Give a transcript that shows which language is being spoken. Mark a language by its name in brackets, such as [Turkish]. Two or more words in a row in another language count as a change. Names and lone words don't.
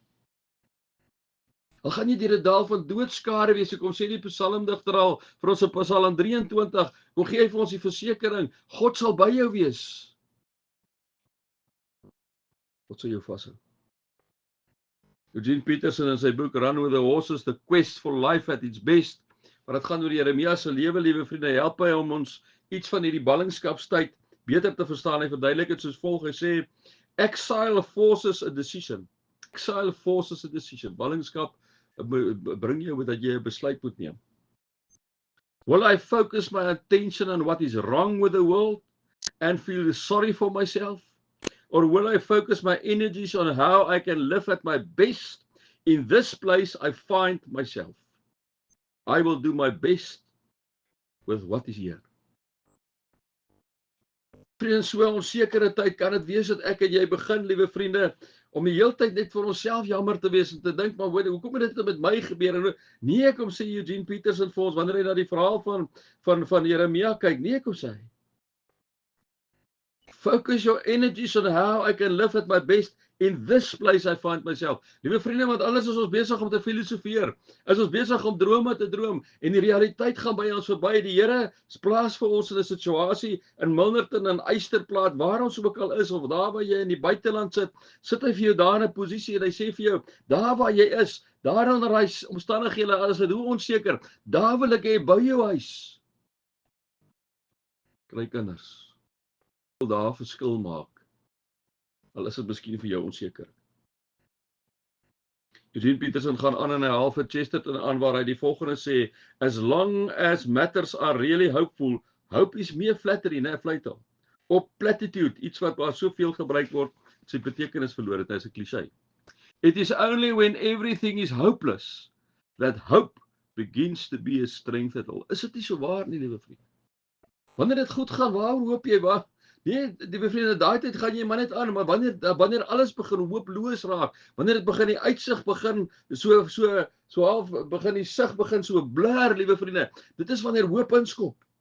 [Afrikaans] Al gaan jy deur 'n dal van doodskare wees, kom sê die psalmdigter al vir ons op Psalm 23, kom gee hy vir ons die versekering, God sal by jou wees. God sal jou vashou. Eugene Peterson in sy boek Run with the Horses, The Quest for Life at its Best, maar dit gaan oor Jeremia se lewe, liewe vriende, help hy om ons iets van hierdie ballingskapstyd beter te verstaan. Hy verduidelik dit soos volg. Hy sê, [English] exile forces a decision. Exile forces a decision. [Afrikaans] Ballingskap bring jou dat jy 'n besluit moet neem. [English] Will I focus my attention on what is wrong with the world and feel sorry for myself? Or will I focus my energies on how I can live at my best in this place I find myself? I will do my best with what is here. [Afrikaans] Vriende, so 'n onsekere tyd kan dit wees dat ek en jy begin, liewe vriende, om die hele tyd net vir onsself jammer te wees en te dink, maar hoekom het dit met my gebeur? Nee, kom sê Eugene Peterson vir ons, wanneer hy na die verhaal van Jeremia kyk, nee, kom sê hy. [English] Focus your energies on how I can live at my best in this place I find myself. [Afrikaans] Liewe vriende, want alles is ons besig om te filosofeer. Is ons besig om drome te droom en die realiteit gaan by ons verby. Die Here plaas vir ons in 'n situasie in Milnerton en Eysterplaat, waar ons ook al is of daar waar jy in die buiteland sit hy vir jou daar in 'n posisie en hy sê vir jou, daar waar jy is, daar onder daai omstandighede, alles is hoe onseker, daar wil ek hê bou jou huis. Kry kinders. Daar verskil maak. Al is dit miskien vir jou onseker. Eugene Peterson gaan aan en hy haal vir Chesterton aan waar hy die volgende sê, [English] as long as matters are really hopeful, hope is mere flattery, [Afrikaans] né, fluitel. Op platitude, iets wat waar soveel gebruik word, sy betekenis verloor het, is 'n klise. [English] It is only when everything is hopeless that hope begins to be a strength at all. [Afrikaans] Is dit nie so waar nie, liewe vriende? Wanneer dit goed gaan, waar hoop jy? Waar? Nee, die vriende, daai tyd gaan jy maar net aan, maar wanneer alles begin hooploos raak, wanneer dit begin die uitsig begin so half begin die sig begin so blur, liewe vriende, dit is wanneer hoop inskop.